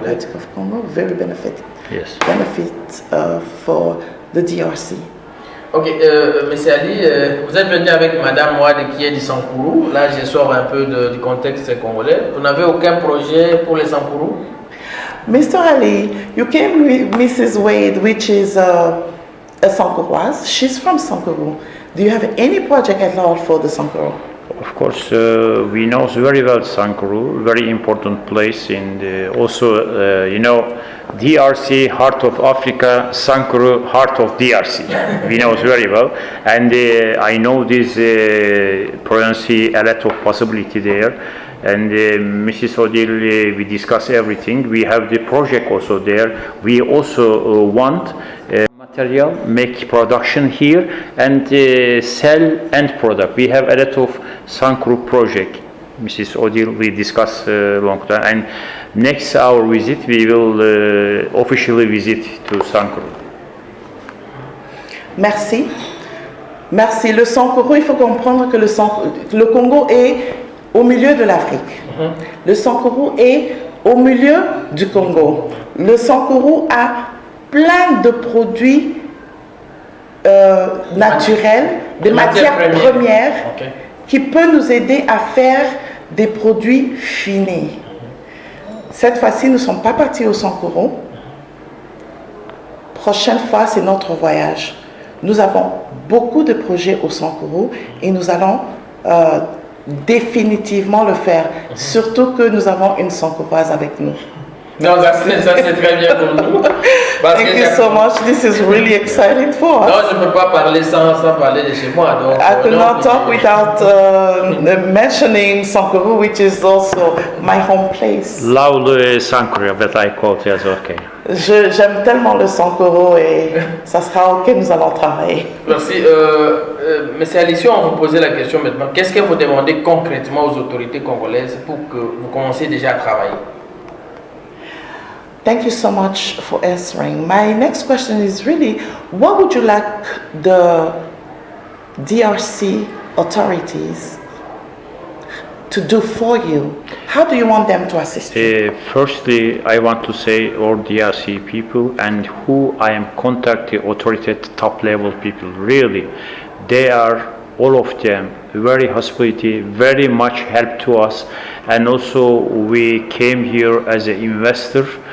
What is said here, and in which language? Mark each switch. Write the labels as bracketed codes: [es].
[en] Democratic of Congo. Very benefit Yes. for the DRC. [fr] Ok, Monsieur Ali, vous êtes venu avec Madame Ouad qui est du Sankourou. Là, je sors un peu du contexte congolais. Vous n'avez aucun projet pour les Sankourou? [en] Mr. Ali, you came with Mrs. Wade, which is a Sankouroise. She's from Sankourou. Do you have any project at all for the Sankourou? Of course, we know very well Sankourou, very important place in the, also, you know, DRC, heart of Africa, Sankourou, heart of DRC. We know it very well, and I know this presents a lot of possibility there. And Mrs. Odile, we discuss everything. We have the project also there. We also want material, make production here, and sell end product. We have a lot of Sankourou project. Mrs. Odile, we discuss long time. And next our visit, we will officially visit to Sankourou. [fr] Merci. Merci. Le Sankourou, il faut comprendre que le Congo est au milieu de l'Afrique. Le Sankourou est au milieu du Congo. Le Sankourou a plein de produits naturels, des matières premières qui peuvent nous aider à faire des produits finis. Cette fois-ci, nous ne sommes pas partis au Sankourou. Prochaine fois, c'est notre voyage. Nous avons beaucoup de projets au Sankourou et nous allons définitivement le faire. Surtout que nous avons une Sankouroise avec nous. Non, ça c'est très bien pour nous. [en] Thank you so much. This is really exciting for us. [fr] Non, je ne peux pas parler sans parler de chez moi. Donc, [en] I could not talk without mentioning Sankourou, which is also my home place. Loud Sankourou, but I call it as okay. [fr] J'aime tellement le Sankourou et ça sera OK, nous allons travailler. Merci. Monsieur Alicia, on vous posait la question maintenant. Qu'est-ce que vous demandez concrètement aux autorités congolaises pour que vous commenciez déjà à travailler? [en] Thank you so much for answering. My next question is really, what would you like the DRC authorities to do for you? How do you want them to assist you? Firstly, I want to say all DRC people and who I am contacting authoritative top level people, really, they are all of them very hospitality, very much help to us, and also we came here as an investor.